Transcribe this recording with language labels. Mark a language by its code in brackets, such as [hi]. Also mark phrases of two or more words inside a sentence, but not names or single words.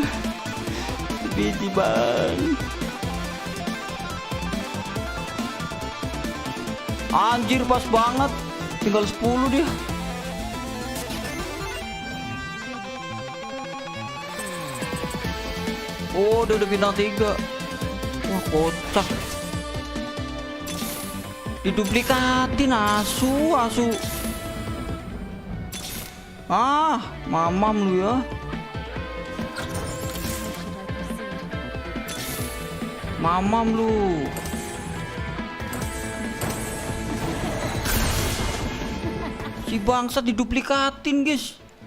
[id] Biji, Bang. Anjir, pas banget. Tinggal 10 dia. Oh, dia udah bintang 3. Wah, kocak. Diduplikatin, asu. Ah, mamam lu ya. Mamam lu. Si bangsat diduplikatin, guys.